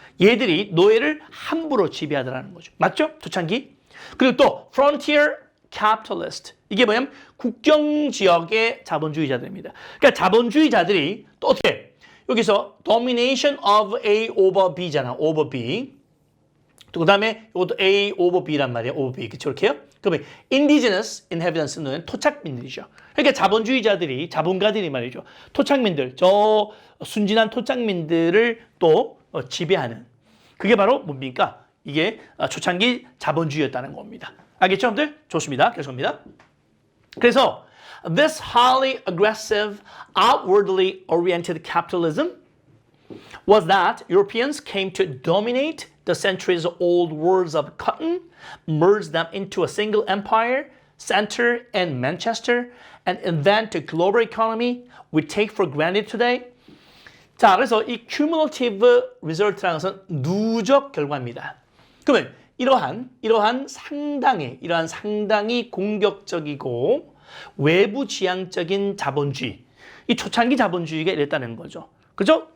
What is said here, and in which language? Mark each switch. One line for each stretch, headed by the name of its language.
Korean: 얘들이 노예를 함부로 지배하더라는 거죠. 맞죠? 초창기. 그리고 또 frontier capitalist. 이게 뭐냐면 국경 지역의 자본주의자들입니다. 그러니까 자본주의자들이 또 어떻게? 여기서
English: domination of A over B
Korean: 잖아. over B. 또 그다음에 이것도 A over B란 말이에요. over B. 그렇죠? 이렇게요? 그러면 indigenous inhabitants는 토착민들이죠. 그러니까 자본가들이 말이죠. 토착민들, 저 순진한 토착민들을 또 지배하는. 그게 바로 뭡니까? 이게 초창기 자본주의였다는 겁니다. 알겠죠, 여러분들? 좋습니다. 계속합니다. 그래서
English: this highly aggressive, outwardly oriented capitalism was that Europeans came to dominate the centuries-old worlds of cotton, merge them into a single empire, center in Manchester, and invent a global economy we take for granted today.
Korean: 자, 그래서 이 cumulative result라는 것은 누적 결과입니다. 그러면 이러한 상당히 공격적이고 외부 지향적인 자본주의, 이 초창기 자본주의가 이랬다는 거죠. 그죠?